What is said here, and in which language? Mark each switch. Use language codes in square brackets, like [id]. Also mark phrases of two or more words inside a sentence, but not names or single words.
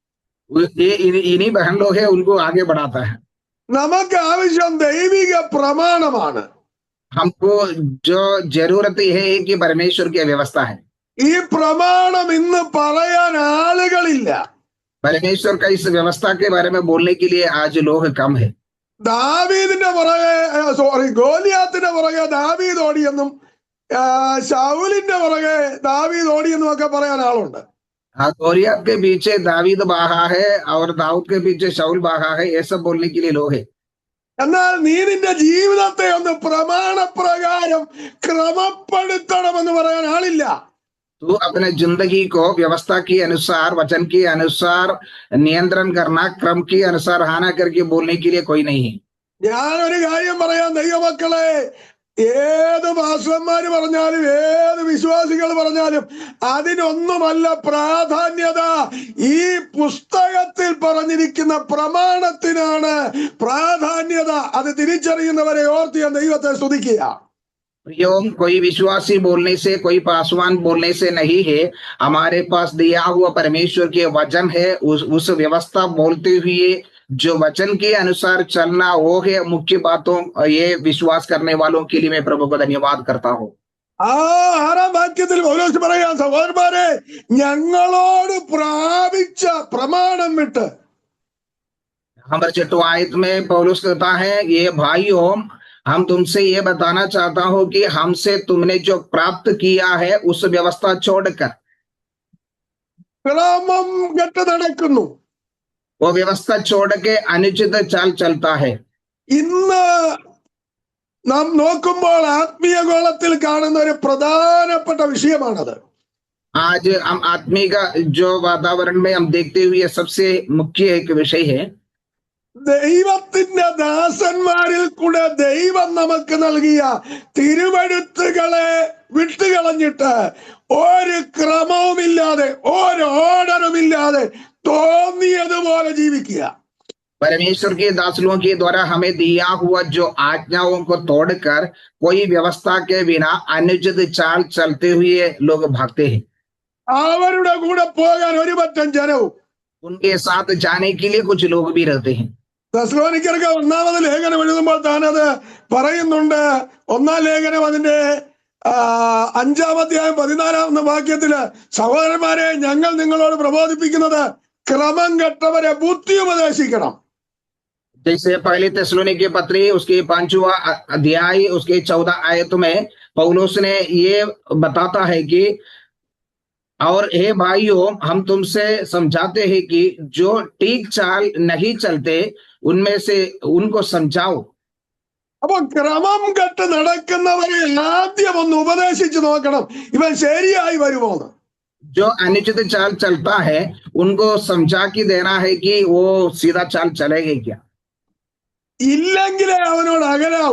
[hi] इन्हीं बहन लोग है उनको आगे बढ़ाता है। [ml] നമുക്ക് ആവശ്യം ദൈവിക പ്രമാണമാണ്. [hi] हमको जो जरूरत है कि परमेश्वर की व्यवस्था है। [ml] ഈ പ്രമാണം ഇന്ന് പറയാൻ ആളുകളില്ല. [hi] परमेश्वर का इस व्यवस्था के बारे में बोलने के लिए आज लोग कम है। [ml] ദാവീദിന്റെ പുറകെ ഗോലിയാത്തിന്റെ പുറകെ ദാവീദ് ഓടിയെന്നും ശൗലിന്റെ പുറകെ ദാവീദ് ഓടിയെന്നും ഒക്കെ പറയാൻ ആളുണ്ട്. [hi] गोलियत के पीछे दावीद भागा है और दाऊद के पीछे शाऊल भागा है, ये सब बोलने के लिए लोग है। [ml] എന്നാൽ നീ നിന്റെ ജീവിതത്തെ ഒന്ന് പ്രമാണപ്രകാരം ക്രമപ്പെടുത്തണമെന്ന് പറയാൻ ആളില്ല. [hi] तू अपने जिंदगी को व्यवस्था के अनुसार, वचन के अनुसार नियंत्रण करना, क्रम के अनुसार आना करके बोलने के लिए कोई नहीं है। [ml] ഞാനൊരു കാര്യം പറയാം ദൈവമക്കളെ, ഏത് പാസ്റ്റർമാര് പറഞ്ഞാലും ഏത് വിശ്വാസികൾ പറഞ്ഞാലും അതിനൊന്നുമല്ല പ്രാധാന്യത. ഈ പുസ്തകത്തിൽ പറഞ്ഞിരിക്കുന്ന പ്രമാണത്തിനാണ് പ്രാധാന്യത. അത് തിരിച്ചറിയുന്നവരെ ഓർത്ത് ഞാൻ ദൈവത്തെ സ്തുതിക്കുക. [hi] प्रियोम, कोई विश्वासी बोलने से, कोई पासवान बोलने से नहीं है। हमारे पास दिया हुआ परमेश्वर के वचन है, उस व्यवस्था बोलते हुए जो वचन के अनुसार चलना वो है मुख्य बातों। ये विश्वास करने वालों के लिए मैं प्रभु को धन्यवाद करता हूँ। [ml] 6 വാക്യത്തിൽ പൗലോസ് പറയാം, സഹോദരന്മാരെ ഞങ്ങളോട് പ്രാപിച്ച പ്രമാണം വിട്ട്. [hi] हमारे 6वां आयत में पौलुस कहता है, ये भाइयों हम तुमसे ये बताना चाहता हूं कि हमसे तुमने जो प्राप्त किया है उस व्यवस्था छोड़कर [ml] ക്രമം കെട്ട് നടക്കുന്നു. [hi] वो व्यवस्था छोड़ के अनुचित चाल चलता है। [ml] ഇന്ന് നാം നോക്കുമ്പോൾ ആത്മീയ ഗോളത്തിൽ കാണുന്ന ഒരു പ്രധാനപ്പെട്ട വിഷയമാണത്. [hi] आज हम आत्मी का जो वातावरण में हम देखते हुए सबसे मुख्य एक विषय है, [ml] ദൈവത്തിന്റെ ദാസന്മാരിൽ കൂടെ ദൈവം നമുക്ക് നൽകിയ തിരുവെഴുത്തുകളെ വിട്ടുകളഞ്ഞിട്ട് ഒരു ക്രമവുമില്ലാതെ ഒരു ഓർഡറുമില്ലാതെ തോന്നിയതുപോലെ ജീവിക്കുക. [hi] परमेश्वर के दासों के द्वारा हमें दिया हुआ जो आज्ञाओं को तोड़कर कोई व्यवस्था के बिना अनुचित चाल चलते हुए लोग भागते हैं. [ml] അവരുടെ കൂടെ പോകാൻ ഒരു പറ്റം ജനവും [hi] उनके साथ जाने के लिए कुछ लोग भी रहते हैं. [ml] തെസ്സലോനിക്കർക്ക് ഒന്നാമത് ലേഖനം എഴുതുമ്പോൾ താനത് പറയുന്നുണ്ട്. ഒന്നാം ലേഖനം അതിന്റെ 5-ാം അധ്യായം 14-ാം വാക്യത്തില്, സഹോദരന്മാരെ, ഞങ്ങൾ നിങ്ങളോട് പ്രബോധിപ്പിക്കുന്നത് ക്രമം കെട്ടവരെ ബുദ്ധി ഉപദേശിക്കണം. [hi] जैसे पहले तेसलोनिके पत्री उसके 5वां अध्याय उसके 14 आयत में पौलुस ने ये बताता है कि और हे भाइयों, हम तुमसे समझाते हैं कि जो ठीक चाल नहीं चलते उनमें से उनको समझाओ. [ml] അപ്പൊ ക്രമം കെട്ട് നടക്കുന്നവരെ ആദ്യം ഒന്ന് ഉപദേശിച്ചു നോക്കണം, ഇവൻ ശരിയായി വരുമോന്ന്. [hi] जो अनुचित चाल चलता है उनको समझा के देना है कि वो सीधा चाल चलेगा क्या. [ml] ഇല്ലെങ്കിലേ അവനോട് അകലാവൂ.